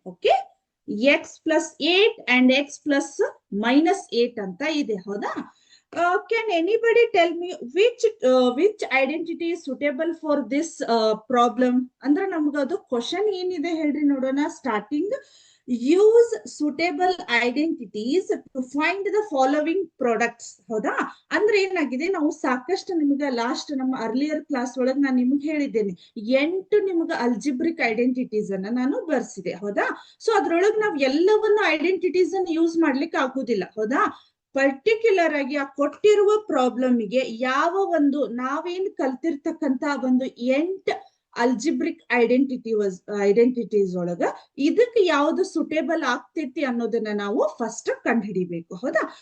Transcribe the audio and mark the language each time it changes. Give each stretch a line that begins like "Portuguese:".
English: Okay, x plus 8 and x plus minus 8
Kannada: ಅಂತ ಇದೆ. ಹೌದಾ?
English: Can anybody tell me which identity is suitable for this problem?
Kannada: ಅಂದ್ರೆ ನಮ್ಗದು question ಏನಿದೆ ಹೇಳ್ರಿ ನೋಡೋಣ.
English: Starting, use suitable identities to find the following products.
Kannada: ಹೌದಾ? ಅಂದ್ರೆ ಏನಾಗಿದೆ, ನಾವು ಸಾಕಷ್ಟು ನಿಮ್ಗೆ ಲಾಸ್ಟ್ ನಮ್ಮ ಅರ್ಲಿಯರ್ ಕ್ಲಾಸ್ ಒಳಗೆ ನಾನು ನಿಮ್ಗೆ ಹೇಳಿದ್ದೇನೆ, 8 ನಿಮ್ಗೆ ಅಲ್ಜಿಬ್ರಿಕ್ ಐಡೆಂಟಿಟೀಸ್ ಅನ್ನ ನಾನು ಬರ್ಸಿದೆ. ಹೌದಾ? ಸೊ ಅದ್ರೊಳಗೆ ನಾವು ಎಲ್ಲವನ್ನು ಐಡೆಂಟಿಟೀಸ್ ಅನ್ನು ಯೂಸ್ ಮಾಡ್ಲಿಕ್ಕೆ ಆಗುದಿಲ್ಲ. ಹೌದಾ? ಪರ್ಟಿಕ್ಯುಲರ್ ಆಗಿ ಆ ಕೊಟ್ಟಿರುವ ಪ್ರಾಬ್ಲಮ್ಗೆ ಯಾವ ಒಂದು ನಾವೇನ್ ಕಲ್ತಿರ್ತಕ್ಕಂತ ಒಂದು 8 ಅಲ್ಜಿಬ್ರಿಕ್ ಐಡೆಂಟಿಟೀಸ್ ಒಳಗ ಇದಕ್ಕೆ ಯಾವ್ದು ಸುಟೇಬಲ್ ಆಗ್ತೈತಿ ಅನ್ನೋದನ್ನ ನಾವು ಫಸ್ಟ್ ಕಂಡು ಹಿಡಿಬೇಕು. ಹೌದಾ?